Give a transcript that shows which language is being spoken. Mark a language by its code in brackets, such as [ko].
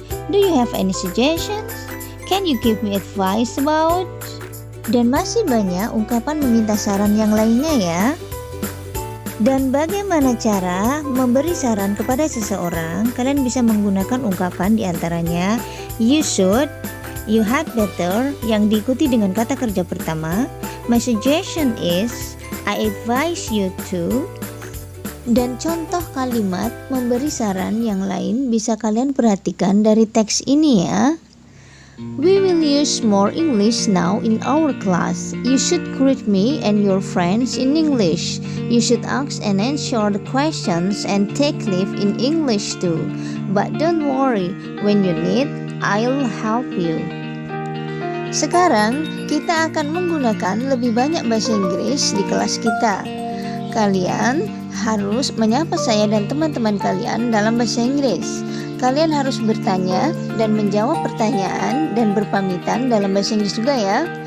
[en] Do you have any suggestions? Can you give me advice about? [id] Dan masih banyak ungkapan meminta saran yang lainnya ya. Dan bagaimana cara memberi saran kepada seseorang? Kalian bisa menggunakan ungkapan diantaranya [en] You should, You had better [id] yang diikuti dengan kata kerja pertama. [en] My suggestion is I advise you to. [id] Dan contoh kalimat memberi saran yang lain bisa kalian perhatikan dari teks ini ya. [en] We will use more English now in our class. You should greet me and your friends in English. You should ask and answer the questions and take leave in English too. But don't worry, when you need, I'll help you. [id] Sekarang kita akan menggunakan lebih banyak bahasa Inggris di kelas kita. Kalian harus menyapa saya dan teman-teman kalian dalam bahasa Inggris. Kalian harus bertanya dan menjawab pertanyaan dan berpamitan dalam bahasa Inggris juga ya.